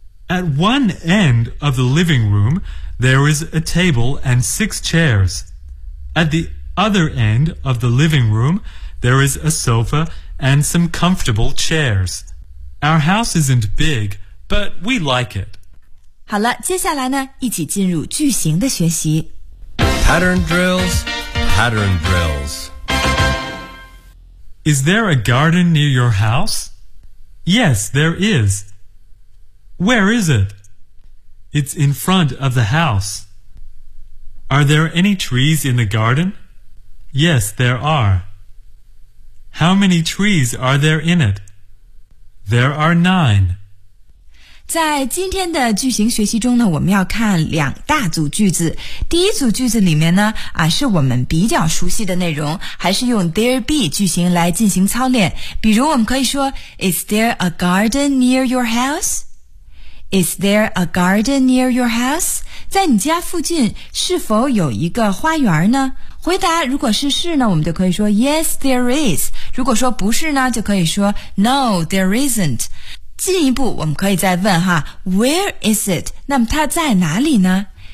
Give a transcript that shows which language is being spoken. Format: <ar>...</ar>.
<en>At one end of the living room, there is a table and six chairs. At the other end of the living room, there is a sofa and some comfortable chairs. Our house isn't big,But we like it.</en> <zh>好了，接下来呢，一起进入句型的学习。</zh> <en>Pattern drills, pattern drills. Is there a garden near your house? Yes, there is. Where is it? It's in front of the house. Are there any trees in the garden? Yes, there are. How many trees are there in it? There are nine.</en> <zh>在今天的句型学习中呢，我们要看两大组句子。第一组句子里面呢，啊，是我们比较熟悉的内容，还是用 there be 句型来进行操练。比如我们可以说</zh> <en>Is there a garden near your house? Is there a garden near your house?</en> <zh>在你家附近是否有一个花园呢？回答如果是是呢，我们就可以说</zh> <en>Yes, there is.</en> <zh>如果说不是呢，就可以说</zh> <en>No, there isn't.</en> <zh>进一步我们可以再问哈</zh> <en>Where is it?</en> <zh>那么它在哪里呢？</zh>